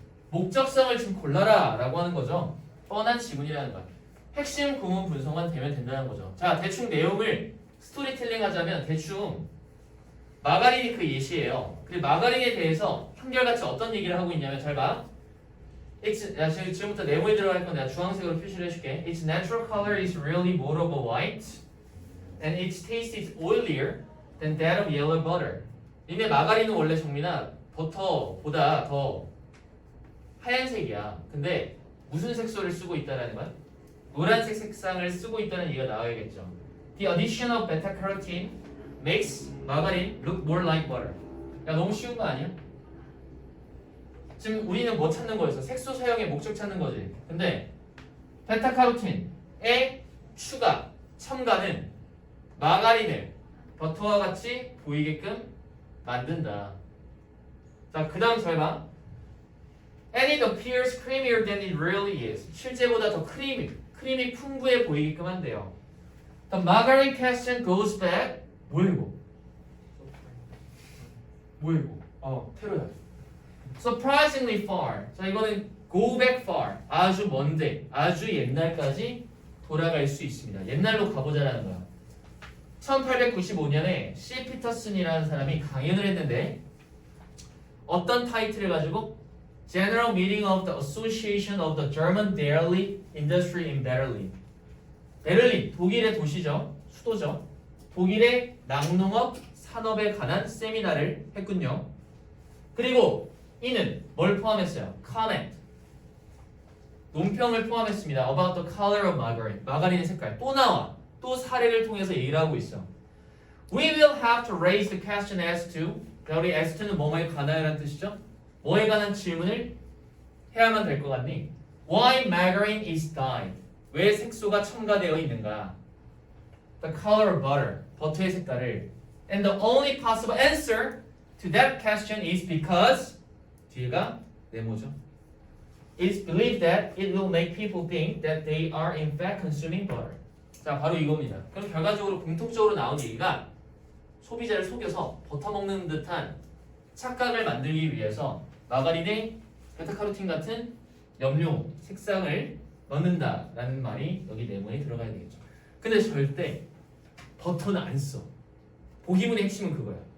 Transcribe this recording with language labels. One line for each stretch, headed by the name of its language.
Korean: 목적성을 지금 골라라 라고 하는 거죠. 뻔한 지문이라는 거야. 핵심 구문 분석만 되면 된다는 거죠. 자, 대충 내용을 스토리텔링 하자면 대충 마가린이 그 예시예요. 그리고 마가린에 대해서 한결같이 어떤 얘기를 하고 있냐면 잘 봐. 야, 지금부터 네모에 들어갈 건 내가 주황색으로 표시를 해줄게.
English: Its natural color is really moldable white, and its taste is oilier than that of yellow butter.
Korean: 이미 마가린은 원래 정민아 버터보다 더 하얀색이야. 근데 무슨 색소를 쓰고 있다라는 거야? 노란색 색상을 쓰고 있다는 얘기가 나와야겠죠.
English: The addition of beta-carotene makes margarine look more like butter.
Korean: 야, 너무 쉬운 거 아니야? 지금 우리는 뭐 찾는 거였어? 색소 사용의 목적 찾는 거지. 근데 베타카로틴의 추가, 첨가는 마가린을 버터와 같이 보이게끔 만든다. 자, 그 다음 잘 봐.
English: And it appears creamier than it really is.
Korean: 실제보다 더 크림이 풍부해 보이게끔 한대요.
English: The margarine question goes back.
Korean: 뭐야 이거? 뭐야 이거? 테러야.
English: Surprisingly far.
Korean: 자, 이거는
English: go back far.
Korean: 아주 먼데, 아주 옛날까지 돌아갈 수 있습니다. 옛날로 가보자라는 거야. 1895년에 C. 피터슨이라는 사람이 강연을 했는데 어떤 타이틀을 가지고 General Meeting of the Association of the German Dairy Industry in Berlin. 베를린, 독일의 도시죠. 수도죠. 독일의 낙농업 산업에 관한 세미나를 했군요. 그리고 이는 뭘 포함했어요? Comment. 논평을 포함했습니다.
English: About the color of margarine.
Korean: 마가린의 색깔. 또 나와. 또 사례를 통해서 얘기를 하고 있어.
English: We will have to raise the question as to.
Korean: 우리 as to는 뭐뭐에 관하여라는 뜻이죠? 뭐에 관한 질문을 해야만 될 것 같니?
English: Why margarine is dyed?
Korean: 왜 색소가 첨가되어 있는가?
English: The color of butter.
Korean: 버터의 색깔을.
English: And the only possible answer to that question is because
Korean: 뒤가 네모죠.
English: It's believed that it will make people think that they are in fact consuming butter.
Korean: 자, 바로 이겁니다. 그럼 결과적으로 공통적으로 나온 얘기가 소비자를 속여서 버터 먹는 듯한 착각을 만들기 위해서 마가린에 베타카로틴 같은 염료 색상을 넣는다라는 말이 여기 네모에 들어가야 되겠죠. 근데 절대 버터는 안 써. 보기문의 핵심은 그거야.